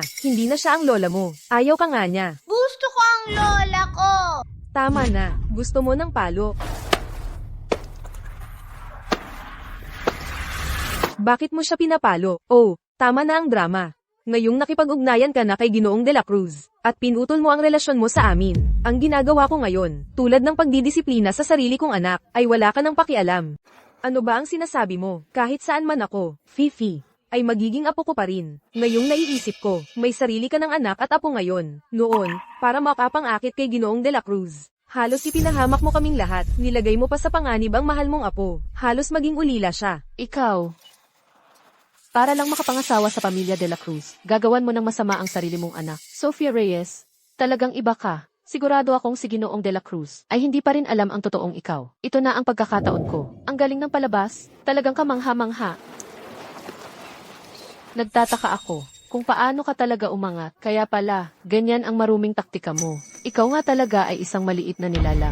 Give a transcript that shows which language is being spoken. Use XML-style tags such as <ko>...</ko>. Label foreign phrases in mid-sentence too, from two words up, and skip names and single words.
<tl>Hindi na siya ang lola mo. Ayaw ka nga niya. Gusto ko ang lola ko. Tama na. Gusto mo ng palo. Bakit mo siya pinapalo? Oh, tama na ang drama. Ngayong nakipag-ugnayan ka na kay Ginoong de la Cruz, at pinutol mo ang relasyon mo sa amin. Ang ginagawa ko ngayon, tulad ng pagdidisiplina sa sarili kong anak, ay wala ka ng pakialam. Ano ba ang sinasabi mo? Kahit saan man ako, Fifi, ay magiging apo ko pa rin. Ngayong naiisip ko, may sarili ka ng anak at apo ngayon. Noon, para makapang-akit kay Ginoong de la Cruz. Halos ipinahamak mo kaming lahat, nilagay mo pa sa panganib ang mahal mong apo. Halos maging ulila siya. ikaw. Para lang makapangasawa sa pamilya de la Cruz, gagawan mo ng masama ang sarili mong anak. Sofia Reyes, talagang iba ka. Sigurado akong si Ginoong de la Cruz ay hindi pa rin alam ang totoong ikaw. Ito na ang pagkakataon ko. Ang galing ng palabas, talagang kamangha-mangha. Nagtataka ako kung paano ka talaga umangat. Kaya pala, ganyan ang maruming taktika mo. Ikaw nga talaga ay isang maliit na nilalang.</tl>